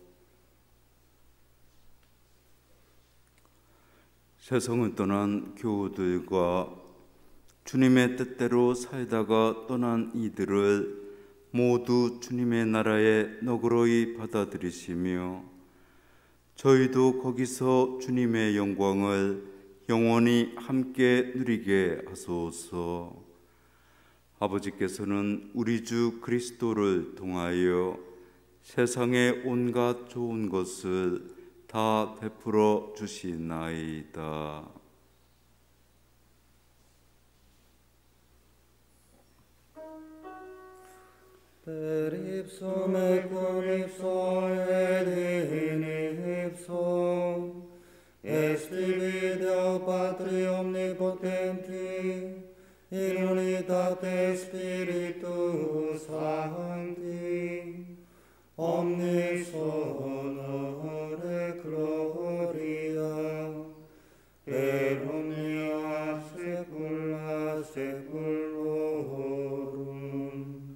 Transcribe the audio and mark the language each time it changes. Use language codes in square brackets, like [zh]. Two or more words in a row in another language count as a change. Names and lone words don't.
[ko] 세상을 떠난 교우들과 주님의 뜻대로 살다가 떠난 이들을 모두 주님의 나라에 너그러이 받아들이시며 저희도 거기서 주님의 영광을 영원히 함께 누리게 하소서. 아버지께서는 우리 주 그리스도를 통하여 세상의 온갖 좋은 것을 다 베풀어 주시나이다. [la] Per ipsum et cum ipso et in ipso esti Deo Patri omnipotenti in unitate Spiritus Sancti omnis honore gloria per omnia saecula saeculorum.